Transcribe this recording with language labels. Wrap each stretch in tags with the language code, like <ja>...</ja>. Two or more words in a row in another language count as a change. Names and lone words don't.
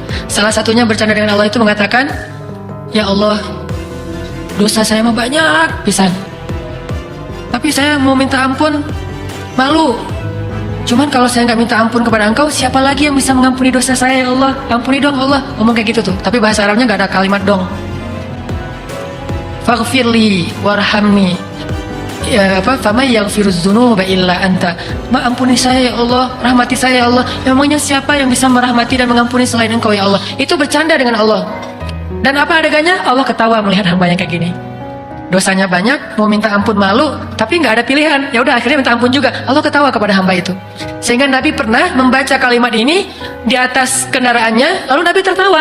<id>Salah satunya bercanda dengan Allah itu mengatakan, ya Allah, dosa saya mah banyak pisan, tapi saya mau minta ampun, malu. Cuman kalau saya nggak minta ampun kepada engkau, siapa lagi yang bisa mengampuni dosa saya, ya Allah? Ampuni dong Allah. Ngomong kayak gitu tuh, tapi bahasa Arabnya nggak ada kalimat dong.</id> <ar>Faghfirli warhamni, fama yaghfiruz dzunuba illa anta.</ar> <id>Ampuni saya ya Allah, rahmati saya ya Allah. Memangnya siapa yang bisa merahmati dan mengampuni selain engkau ya Allah? Itu bercanda dengan Allah. Dan apa adanya? Allah ketawa melihat hamba yang kayak gini. Dosanya banyak, mau minta ampun malu, tapi nggak ada pilihan. Ya udah akhirnya minta ampun juga. Allah ketawa kepada hamba itu. Sehingga Nabi pernah membaca kalimat ini di atas kendaraannya, lalu Nabi tertawa.</id>